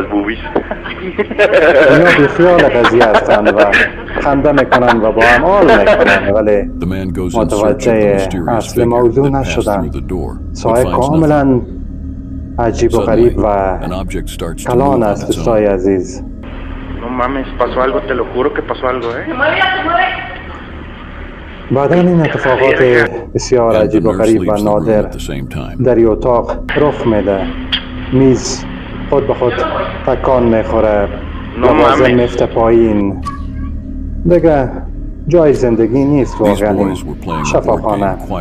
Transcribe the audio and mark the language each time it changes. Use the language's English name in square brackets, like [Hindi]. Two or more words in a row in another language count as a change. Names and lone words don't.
[Persian] اینا بیخیال قضیه هستند و خنده میکنند و با هم حال میکنند، ولی متوجه اصل موضوع نشدن. سایه کاملا عجیب و غریب و کلان است دوستای عزیز. [Spanish] No mames, pasó algo, te lo juro que pasó algo, [Persian] بعداً این اتفاقات بسیار عجیب و غریب و نادر در این اتاق رخ میده. میز خود به خود تکان میخوره، لوازم میفته پایین. دیگه جای زندگی نیست واقعا شفاخانه.